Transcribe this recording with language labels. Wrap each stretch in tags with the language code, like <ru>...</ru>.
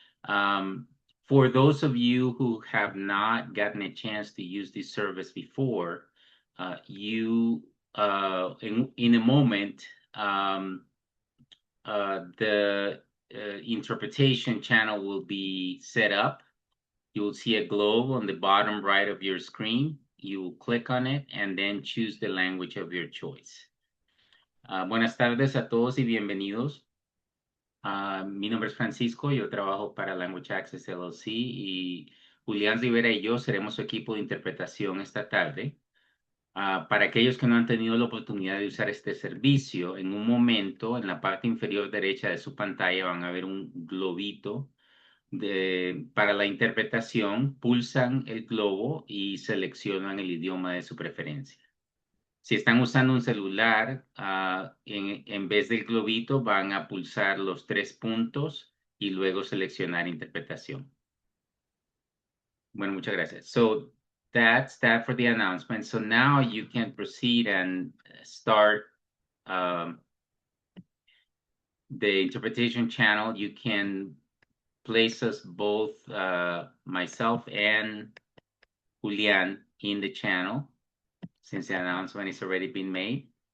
<en>Um, for those of you who have not gotten a chance to use this service before, you in a moment, the interpretation channel will be set up. You will see a globe on the bottom right of your screen. You will click on it and then choose the language of your choice.</en> <es>Buenas tardes a todos y bienvenidos. Mi nombre es Francisco, yo trabajo para Language Access LLC y Julián Rivera y yo seremos su equipo de interpretación esta tarde. Para aquellos que no han tenido la oportunidad de usar este servicio, en un momento, en la parte inferior derecha de su pantalla van a ver un globito para la interpretación. Pulsan el globo y seleccionan el idioma de su preferencia. Si están usando un celular, en vez del globito van a pulsar los tres puntos y luego seleccionar interpretación. Bueno, muchas gracias.</es> <en>So that's that for the announcement. So now you can proceed and start the interpretation channel. You can place us both, myself and Julian, in the channel since the announcement has already been made.</en>